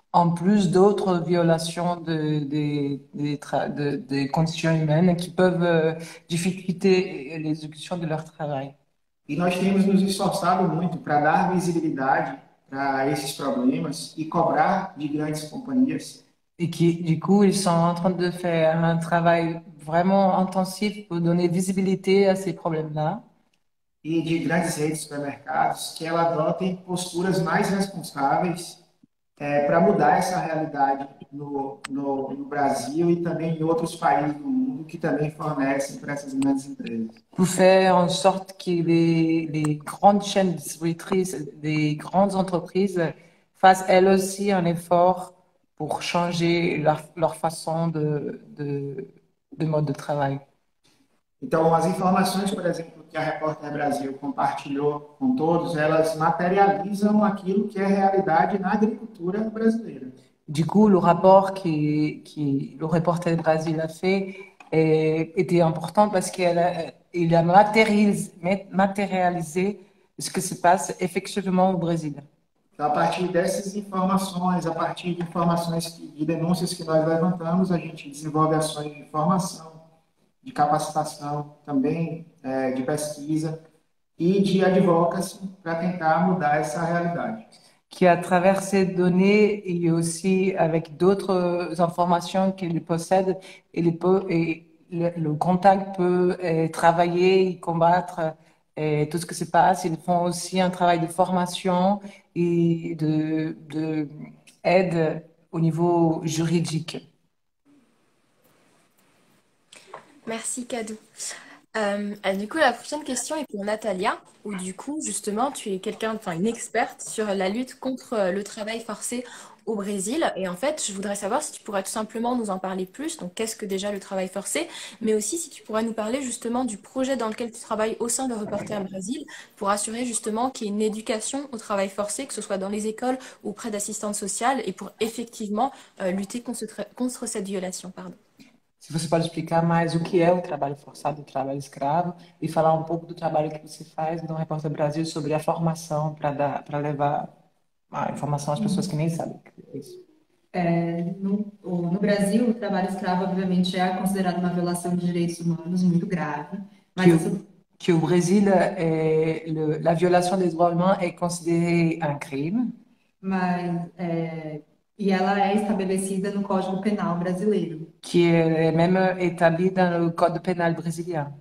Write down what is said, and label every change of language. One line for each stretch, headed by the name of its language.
French: en plus d'autres violations des conditions humaines qui peuvent difficulter l'exécution de leur travail.
Portuguese: E nós temos nos esforçado muito para dar visibilidade para esses problemas e cobrar de grandes companhias
French: Et qui, du coup, ils sont en train de faire un travail vraiment intensif pour donner visibilité à ces problèmes-là.
Portuguese: e de grandes redes de supermercados que elas adotem posturas mais responsáveis para mudar essa realidade no Brasil e também em outros países do mundo que também fornecem para essas grandes empresas.
French: Pour faire en sorte que les grandes chaînes distributrices, les grandes entreprises fassent elles aussi un effort pour changer leur façon de mode de travail.
Portuguese: Então, as informações, por exemplo, que a Repórter Brasil compartilhou com todos, elas materializam aquilo que é realidade na agricultura brasileira.
French: Du coup, le rapport le Reporter Brasil a fait était important parce qu'il a matérialisé ce qui se passe effectivement au Brésil.
Portuguese: Então, a partir dessas informações, a partir de informações, de denúncias que nós levantamos, a gente desenvolve ações de formação, de capacitação, também de pesquisa e de advocacy para tentar mudar essa realidade.
French: Qui à travers ces données et aussi avec d'autres informations qu'il possède, le contact peut travailler et combattre tout ce qui se passe. Ils font aussi un travail de formation et de aide au niveau juridique. Merci Kadou. Du coup, la prochaine question est pour Natalia, où du coup, justement, tu es une experte sur la lutte contre le travail forcé au Brésil. Et en fait, je voudrais savoir si tu pourrais tout simplement nous en parler plus. Donc, qu'est-ce que déjà le travail forcé? Mais aussi, si tu pourrais nous parler justement du projet dans lequel tu travailles au sein de Reporter Brésil pour assurer justement qu'il y ait une éducation au travail forcé, que ce soit dans les écoles ou auprès d'assistantes sociales, et pour effectivement lutter contre cette violation. Pardon.
Portuguese: Se você pode explicar mais o que é o trabalho forçado, o trabalho escravo, e falar um pouco do trabalho que você faz no Repórter Brasil sobre a formação para levar a informação às pessoas que nem sabem o que é isso. No Brasil, o trabalho escravo, obviamente, é considerado uma violação de direitos humanos muito grave, mas
French: Que au Brésil, la violation des droits humains est considérée un crime.
Portuguese: mas E ela é estabelecida no Código Penal brasileiro.
French: qui est même établie dans le Code pénal brésilien.